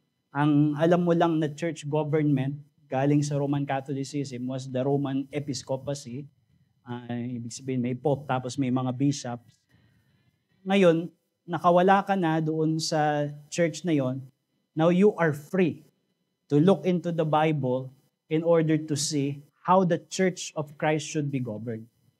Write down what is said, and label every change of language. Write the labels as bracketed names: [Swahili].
[Filipino] Ang alam mo lang na [English] church government [Filipino] galing sa [English] Roman Catholicism was the Roman Episcopacy. [Filipino] Ibig sabihin may Pope tapos may mga bishops. Ngayon, nakawala ka na doon sa church na yon. [English] Now you are free to look into the Bible in order to see how the Church of Christ should be governed.